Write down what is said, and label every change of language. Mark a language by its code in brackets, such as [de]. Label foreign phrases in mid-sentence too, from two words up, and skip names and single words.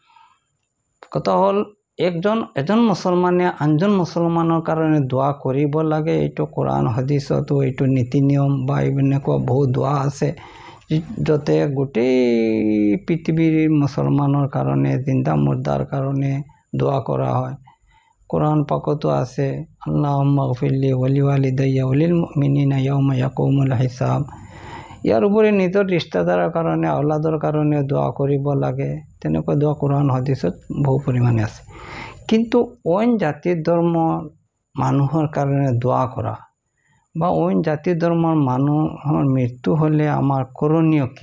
[as] কথা হ'ল এজন মুছলমানে আনজন মুছলমানৰ কাৰণে দোৱা কৰিব লাগে। এইটো কোৰআন হাদিছতো এইটো নীতি নিয়ম বা এনেকুৱা বহুত দোৱা আছে য'তে গোটেই পৃথিৱীৰ মুছলমানৰ কাৰণে জিন্দা মুৰ্দাৰ কাৰণে দোৱা কৰা হয়। কোৰআন পাকতো আছে [ar] اللهم اغفر لي ولوالدي وللمؤمنين يوم يقوم الحساب. [as] ইয়াৰ উপৰি নিজৰ ৰিষ্টাদাৰৰ কাৰণে আউলাদৰ কাৰণে দোৱা কৰিব লাগে। তেনেকুৱা দোৱা কোৰআন হাদিছত বহু পৰিমাণে আছে। কিন্তু অইন জাতি ধৰ্মৰ মানুহৰ কাৰণে দোৱা কৰা বা অইন জাতি ধৰ্মৰ মানুহৰ মৃত্যু হ'লে আমাৰ করণীয় কি?